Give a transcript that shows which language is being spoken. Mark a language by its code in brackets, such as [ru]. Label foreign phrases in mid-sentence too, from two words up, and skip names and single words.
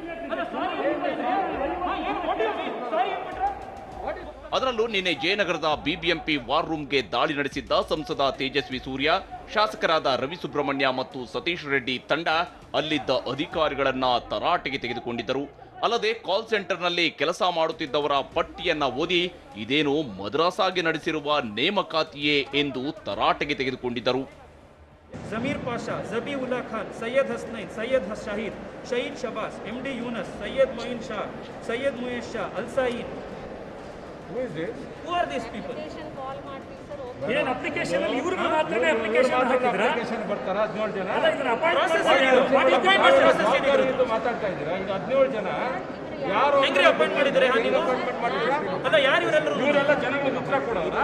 [kn] ಅದರಲ್ಲೂ ನಿನ್ನೆ ಜಯನಗರದ ಬಿಬಿಎಂಪಿ ವಾರ್ ರೂಮ್ಗೆ ದಾಳಿ ನಡೆಸಿದ್ದ ಸಂಸದ ತೇಜಸ್ವಿ ಸೂರ್ಯ, ಶಾಸಕರಾದ ರವಿ ಸುಬ್ರಹ್ಮಣ್ಯ ಮತ್ತು ಸತೀಶ್ ರೆಡ್ಡಿ ತಂಡ ಅಲ್ಲಿದ್ದ ಅಧಿಕಾರಿಗಳನ್ನ ತರಾಟೆಗೆ ತೆಗೆದುಕೊಂಡಿದ್ದರು. ಅಲ್ಲದೆ ಕಾಲ್ ಸೆಂಟರ್ನಲ್ಲಿ ಕೆಲಸ ಮಾಡುತ್ತಿದ್ದವರ ಪಟ್ಟಿಯನ್ನ ಓದಿ ಇದೇನು ಮದ್ರಾಸಾಗೆ ನಡೆಸಿರುವ ನೇಮಕಾತಿಯೇ ಎಂದು ತರಾಟೆಗೆ ತೆಗೆದುಕೊಂಡಿದ್ದರು. जमीर पाशा, ज़बीउल्ला खान, सैयद हसनैन, सैयद शाहिद, शहीद शबास, MD यूनस, सैयद मोइन शाह, सैयद मुयश शाह, अल-साइन. [en] Who is this? Who are these people? [kn] ಏನು ಅಪ್ಲಿಕೇಶನ್ ಅಲ್ಲಿ ಇವ್ರಿಗೆ ಮಾತ್ರನೇ ಅಪ್ಲಿಕೇಶನ್ ಹಾಕಿದ್ರಾ? ಅಪ್ಲಿಕೇಶನ್ ಬರ್ತಾರ 17 ಜನ. ಅಲ್ಲ ಇದನ್ನ Process ಅಪಾಯಿಂಟ್ಮೆಂಟ್ ಮಾತಾಡ್ತಾ ಇದ್ದೀರಾ. ಈಗ 17 ಜನ ಯಾರು ಹೆಂಗ್ರಿ ಅಪಾಯಿಂಟ್ ಮಾಡಿದ್ರೆ ನೀವು? ಅಲ್ಲ ಯಾರು ಇವರೆಲ್ಲರೂ? ಇವರೆಲ್ಲ ಜನಗಳಿಗೆ ಉತ್ತರ ಕೊಡೋರಾ?